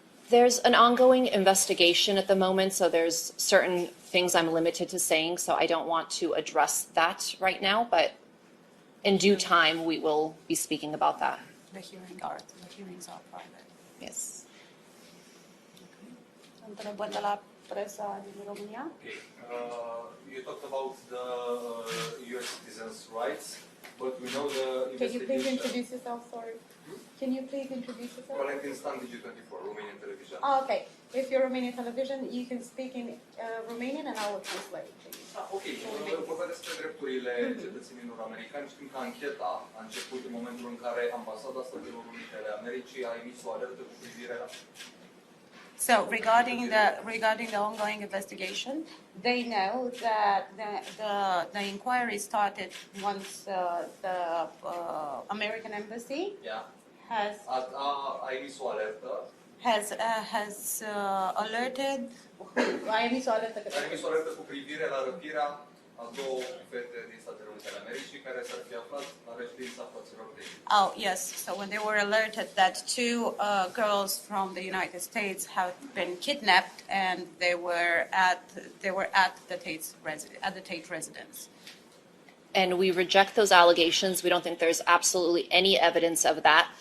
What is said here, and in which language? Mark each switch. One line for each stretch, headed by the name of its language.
English: There's an ongoing investigation at the moment, so there's certain things I'm limited to saying, so I don't want to address that right now, but In due time, we will be speaking about that. The hearings are private. Yes.
Romanian: Întrebări de la presa din România?
English: Okay. You talked about the US citizens' rights, but we know the Can you please investigation. introduce yourself? Sorry. Can you please introduce yourself? Valentin Stan, Digi24, Romanian television. Okay. If you're Romanian television, you can speak in Romanian and I will translate, please. Ok.
Romanian: Vorba despre drepturile cetățenilor americani. Știm că ancheta a început în momentul în care Ambasada Statelor Unite ale Americii a emis o alertă cu privire la...
English: So regarding the ongoing investigation, they know that the inquiry started once the American embassy Yeah. has
Romanian: A emis o alertă.
English: alerted.
Romanian: A emis o alertă A emis o alertă cu privire la răpirea a două fete din Statele Unite ale Americii care s-ar fi aflat la reședința fraților Tate.
English: Oh yes, so when they were alerted that two girls from the United States have been kidnapped and they were at the Tate residence. And we reject those allegations. We don't think there's absolutely any evidence of that.